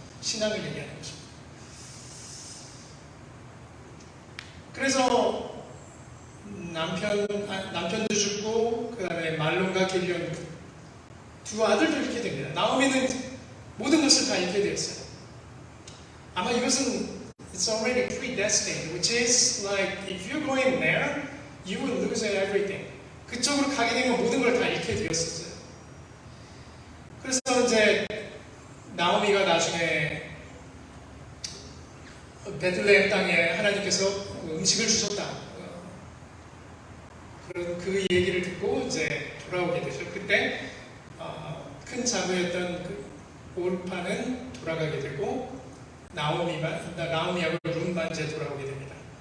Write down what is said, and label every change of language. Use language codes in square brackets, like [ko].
[ko] 신앙을 얘기하는 것입니다. 그래서 남편도 죽고 그 다음에 말론과 길련 두 아들도 잃게 됩니다. 나오미는 모든 것을 다 잃게 되었어요. 아마 이것은 [en] It's already predestined, which is like if you're going there, you will lose everything. [ko] 그쪽으로 가게 되면 모든 걸 다 잃게 되었었어요. 그래서 이제 나오미가 나중에 베들레헴 땅에 하나님께서 음식을 주셨다. 그런 그 얘기를 듣고 이제 돌아오게 되죠. 그때 큰 자부였던 그 올파는 돌아가게 되고 나오미하고 룬만 이제 돌아오게 됩니다.